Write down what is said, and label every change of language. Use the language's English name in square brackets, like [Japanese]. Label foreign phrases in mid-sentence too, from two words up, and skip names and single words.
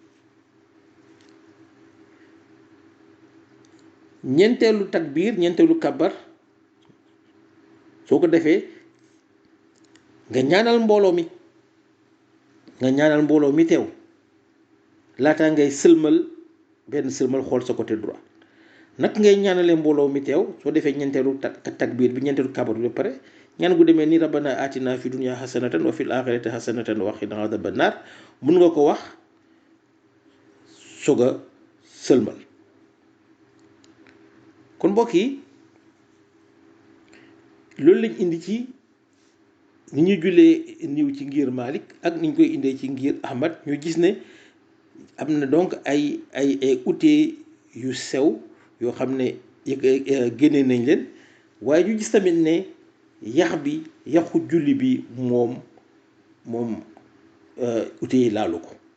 [Wolof] ñeenteelu takbiir ñeenteelu kàbbar soo ko defee nga ñaanal mbooloo mi teew laataa ngay sëlmal benn sëlmal xool sa [French] côté droit [Wolof] nag ngay ñaanalee mbooloo mi teew soo defee ñeenteelu takbiir bi ñeenteelu kàbbar bi ba pare ñaan gu demee ni [Arabic] ربنا آتنا في الدنيا حسنة وفي الآخرة حسنة وقنا عذاب النار [Wolof] mun nga ko wax soog a sëlmal. kon mbokk yi loolu lañ indi ci ni ñuy jullee niw ci ngir Malik ak ni ñu koy indee ci ngir Ahmad ñu gis ne am na donc ay outils yu sew yoo xam ne génne nañ leen waaye ñu gis tamit ne yaxu julli bi moom ute yi laalu ko.